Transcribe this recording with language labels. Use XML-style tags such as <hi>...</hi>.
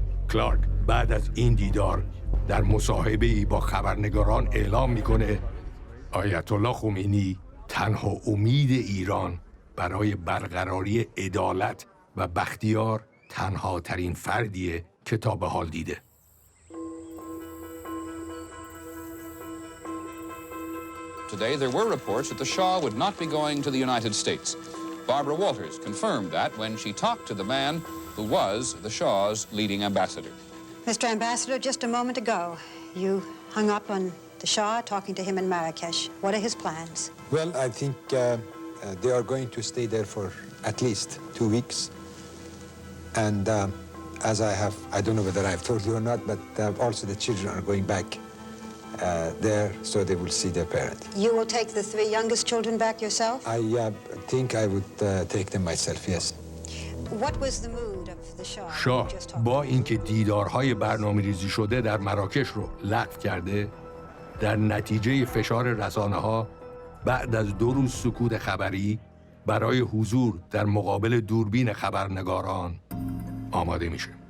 <fa>کلارک بعد از این دیدار در مصاحبه‌ای با خبرنگاران اعلام میکنه آیت الله خمینی تنها امید ایران برای برقراری عدالت و بختیار تنها ترین فردیه که تا به حال دیده.</fa> <en>Today, there were reports that the Shah would not be going to the United States. Barbara Walters confirmed that when she talked to the man who was the Shah's leading ambassador. Mr. Ambassador, just a moment ago, you hung up on the Shah talking to him in Marrakesh. What are his plans? Well, I think they are going to stay there for at least 2 weeks. And as I don't know whether I've told you or not, but also the children are going back there, so they will see their parent. You will take the 3 youngest children back yourself? I think I would take them myself, yes. What was the mood of the Shah?</en> <fa>شاه با اینکه دیدارهای برنامه‌ریزی شده در مراکش رو لغو کرده، در نتیجه فشار رسانه‌ها بعد از 2 روز سکوت خبری برای حضور در مقابل دوربین خبرنگاران آماده میشه.</fa>